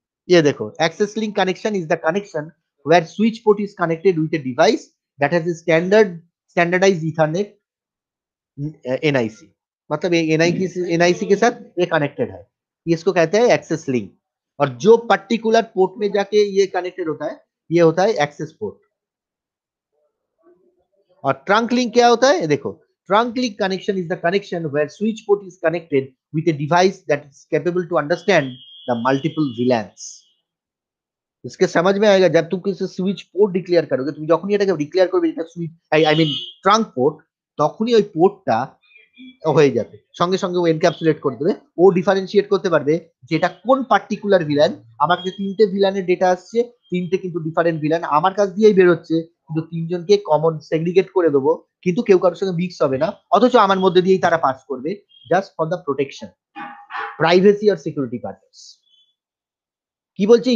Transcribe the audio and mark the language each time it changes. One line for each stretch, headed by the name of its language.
Hindi: ये देखो,
English: access link connection is the connection where switch port is connected with a device that has a standardized Ethernet NIC,
Hindi: मतलब ये NIC के साथ ये कनेक्टेड है, इसको कहते हैं एक्सेस लिंक। और जो पर्टिकुलर पोर्ट में जाके ये कनेक्टेड होता है, ये होता है एक्सेस पोर्ट। और ट्रंक लिंक क्या होता है? देखो,
English: Trunk link connection is the connection where switch port is connected with a device that is capable to understand the multiple VLANs।
Hindi: इसके समझ में आएगा जब तुम किसी स्विच
Bangla: পোর্ট ডিক্লেয়ার করোগে, তুমি যখনই এটাকে ডিক্লেয়ার করবে এটা switch I mean trunk port, তখনই ওই পোর্টটা হয়ে যাবে, সঙ্গে সঙ্গে ও এনক্যাপসুলেট করে দেবে। ও ডিফারেন্সিয়েট করতে পারবে যে এটা কোন পার্টিকুলার ভিলান। আমার কাছে তিনটে ভিলানের ডেটা আসছে, তিনটে কিন্তু ডিফারেন্ট ভিলান আমার কাছ দিয়েই বের হচ্ছে, কিন্তু তিনজনকে কমন সেগ্রিগেট করে দেবো, কিন্তু কেউ কারোর সঙ্গে মিক্স হবে না, অথচ আমার মধ্যে দিয়েই তারা পাস করবে, just for the protection, privacy আর security purpose. কি বলছে?